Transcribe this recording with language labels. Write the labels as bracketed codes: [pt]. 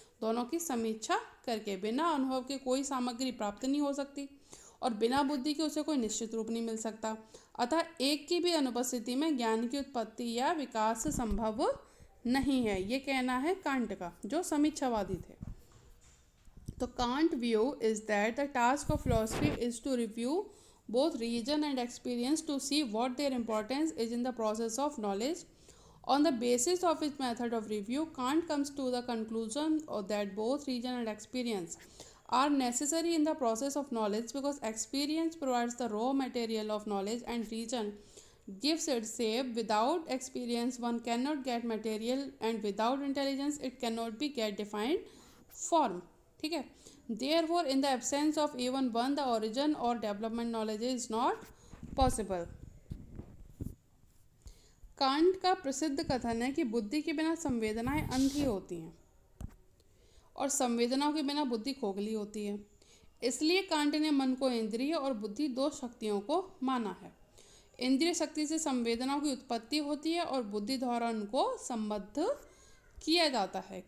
[hi] दोनों की समीक्षा करके बिना अनुभव के कोई सामग्री प्राप्त नहीं हो सकती और बिना बुद्धि के उसे कोई निश्चित रूप नहीं मिल सकता। अतः एक की भी अनुपस्थिति में ज्ञान की उत्पत्ति या विकास संभव नहीं है, ये कहना है कांट का, जो समीक्षावादी थे। [en] तो Kant view is that the task of philosophy is to review both reason and experience to see what their importance is in the process of knowledge. On the basis of its method of review, Kant comes to the conclusion that both reason and experience are necessary in the process of knowledge, because experience provides the raw material of knowledge and reason gives its shape. Without experience one cannot get material, and without intelligence it cannot be get defined form. [hi] ठीक है, [en] therefore in the absence of even one the origin or development knowledge is not possible. [hi] Can't का प्रसिद्ध कथन है कि बुद्धि के बिना संवेदनाएं अंधी होती हैं और संवेदनाओं के बिना बुद्धि खोखली होती है। इसलिए कांट ने मन को इंद्रिय और बुद्धि दो शक्तियों को माना है। इंद्रिय शक्ति से संवेदनाओं की उत्पत्ति होती है और बुद्धि द्वारा उनको संबद्ध किया जाता है।